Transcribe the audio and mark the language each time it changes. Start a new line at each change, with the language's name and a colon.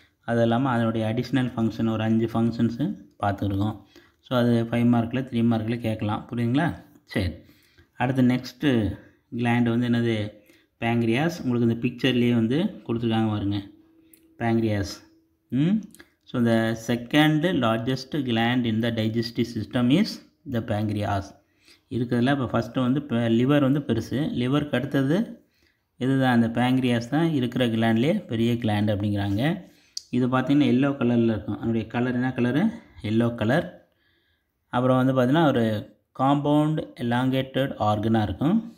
Tamil: அது இல்லாமல் அதனுடைய அடிஷ்னல் ஃபங்க்ஷன் ஒரு 5 ஃபங்க்ஷன்ஸு பார்த்துருக்கோம். ஸோ அது 5 மார்க்கில் 3 மார்க்கில் கேட்கலாம். புரியுதுங்களா? சரி, அடுத்து நெக்ஸ்ட்டு கிளாண்ட் வந்து என்னது? பேங்க்ரியாஸ். உங்களுக்கு இந்த பிக்சர்லேயே வந்து கொடுத்துருக்காங்க பாருங்க, pancreas.
English: So the second largest gland in the digestive system is the pancreas.
Tamil: இருக்கிறதுல இப்போ ஃபஸ்ட்டு வந்து இப்போ லிவர் வந்து பெருசு. லிவருக்கு அடுத்தது இதுதான் அந்த பேங்க்ரியாஸ் தான் இருக்கிற கிளாண்ட்லேயே பெரிய கிளாண்ட் அப்படிங்கிறாங்க. இது பார்த்திங்கன்னா எல்லோ கலரில் இருக்கும். அதனுடைய கலர் என்ன கலரு? Yellow colour. அப்புறம் வந்து பார்த்திங்கன்னா ஒரு காம்பவுண்ட் எலாங்கேட்டட் ஆர்கனாக இருக்கும்.